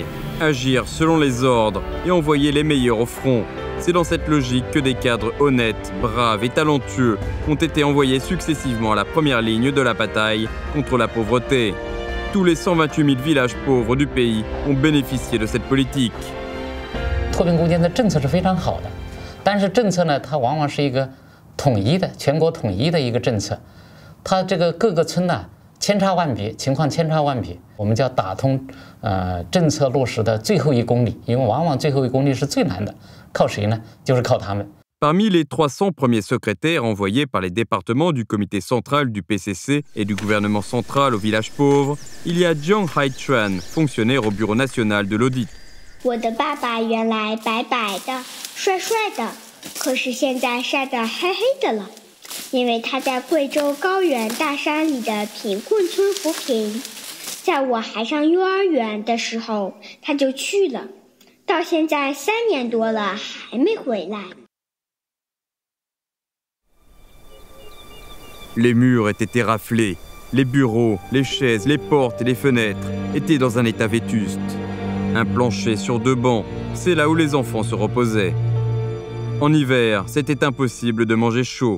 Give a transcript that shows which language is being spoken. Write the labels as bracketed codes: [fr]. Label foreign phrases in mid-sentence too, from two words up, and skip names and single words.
[fr] Agir selon les ordres et envoyer les meilleurs au front. C'est dans cette logique que des cadres honnêtes, braves et talentueux ont été envoyés successivement à la première ligne de la bataille contre la pauvreté. Tous les 128 000 villages pauvres du pays ont bénéficié de cette politique. [zh] 脱贫攻坚的政策是非常好的，但是政策呢，它往往是一个统一的、全国统一的一个政策，它这个各个村呢千差万别，情况千差万别。我们叫打通政策落实的最后1公里，因为往往最后1公里是最难的，靠谁呢？就是靠他们。 [fr] Parmi les 300 premiers secrétaires envoyés par les départements du comité central du PCC et du gouvernement central aux villages pauvres, il y a Jiang Haichuan, fonctionnaire au bureau national de l'audit. [zh] 我的爸爸原来白白的、帅帅的，可是现在晒得黑黑的了，因为他在贵州高原大山里的贫困村扶贫。在我还上幼儿园的时候，他就去了，到现在3年多了还没回来。 [fr] Les murs étaient éraflés, les bureaux, les chaises, les portes et les fenêtres étaient dans un état vétuste. Un plancher sur 2 bancs, c'est là où les enfants se reposaient. En hiver, c'était impossible de manger chaud.